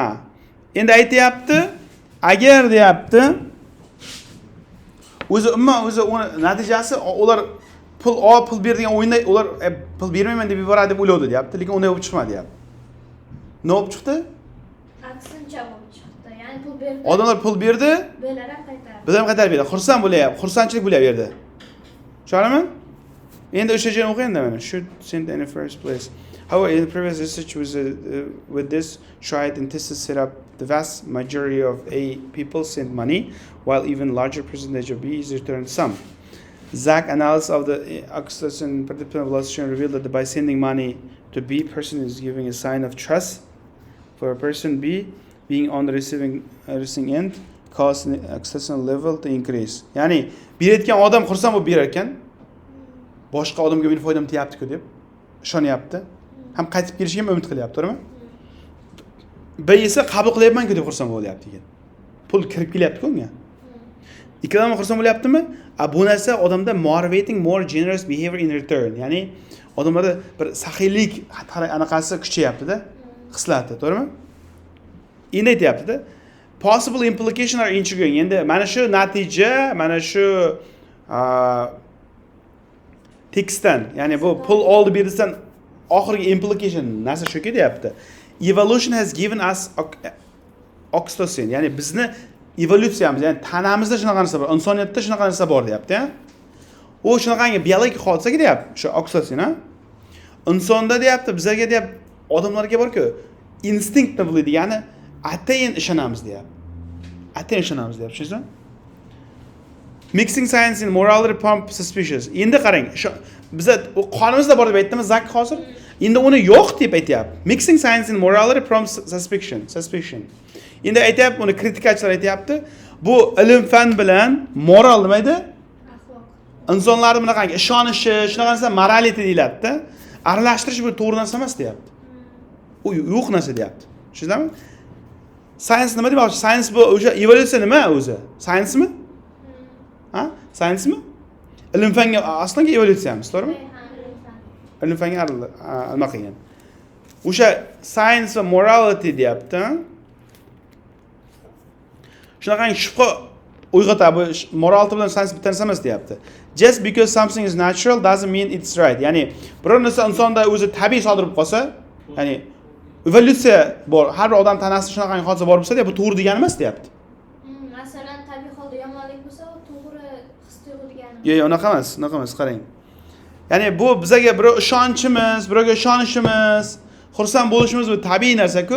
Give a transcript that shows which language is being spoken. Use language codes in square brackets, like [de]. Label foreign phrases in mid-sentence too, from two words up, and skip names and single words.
[uz] Endi aytayapti, agar deyapti, o'zi uni natijasi ular pul ber degan o'yinda ular pul bermayman deb yuboradi deb o'yladi deyapti, lekin unday bo'lib chiqmadi deyapti. Nima bo'lib chiqdi? Aksincha bo'lib chiqdi. Ya'ni pul berdi. Odamlar pul berdi, Belar ham qaytardi. biz ham qaytarib berdi. Xursand bo'lyapti, xursandchilik bo'laverdi. Tushunarmi? Endi o'sha joyni o'qiyanda mana [en] should send in the first place. However, in the previous research with this tried and tested set up, the vast majority of A people sent money, while even larger percentage of B's returned some. Zach analysis of the oxytocin participant velocity revealed that by sending money to B, person is giving a sign of trust for a person B being on the receiving end, cause oxytocin level to increase. [uz] Ya'ni berayotgan odam xursand bo'lib berar ekan, boshqa odamga meni foydam tegayapti-ku deb ishonyapti. Ham qaytib kelishga ham umid qilyapti, to'g'rimi? B esa qabul qilyapman-ku deb xursand bo'lyapti ekan. Pul kirib kelyapti-ku unga. Ikkalama xursand bo'lyaptimi? Bu narsa odamda [en] motivating more generous behavior in return. [uz] Ya'ni odamlarda bir saxiylik anaqasi kuchayapti-da, hislati, to'g'rimi? Endi aytyapti-da, [en] possible implication are intriguing. [uz] Endi mana shu natija, mana shu tekstdan, ya'ni bu pul oldi berdisan oxirgi implication narsa shuki deyapti. [en] Evolution has given us oxytocin, [uz] ya'ni bizni evolyutsiyamiz, ya'ni tanamizda shunaqa narsa bor, insoniyatda shunaqa narsa bor deyapti, ha? U shunaqangi biologik hodisaga deyapti, shu oxytocin, ha? Insonda deyapti, bizlarga deyapti, odamlarga bor-ku, instinctively degani atayin ishonamiz deyapti. Atayin ishonamiz deyapti, tushundingizmi? [en] Mixing science and morality pump suspicious. [uz] Endi qarang, bizda qonimizda bor deb aytdimi Zak hozir? Endi uni yo'q deb aytyapti. [en] Mixing science and morality prompts suspicion. [uz] Endi aytyapti, uni kritikachilar aytyapti, bu ilm fan bilan moral nima edi? Axloq. Insonlarning bunaqangi ishonishi, shunaqa narsa morality deyiladi-da. Aralashtirish bu to'g'ri narsa emas deyapti. U yo'q narsa deyapti. Tushundingizmi? Science nima demoqchi? Science bu o'sha evolyutsiya nima o'zi? Science-mi? Ha? Science-mi? Ilm fanga aslanga evolyutsiyamiz, to'g'rimi? Ilm fanga nima qilgan? O'sha science va morality deyapti. Shunaqangi shubha uyg'otadi. Morality bilan science bitta narsa emas deyapti. [en] Just because something is natural doesn't mean it's right. [uz] Ya'ni biror narsa insonda o'zi tabiiy sodir bo'lib qolsa, ya'ni evolyutsiya bor, har bir odam tanasida shunaqangi hodisa bor bo'lsa, bu to'g'ri degani emas deyapti. Masalan, tabiiy holda yomonlik bo'lsa, u to'g'ri his tuyg'u degani. Yo'q, unaqa emas, qarang. Ya'ni bu bizga birov ishonchimiz, birovga ishonishimiz, xursand bo'lishimiz bu tabiiy narsa-ku.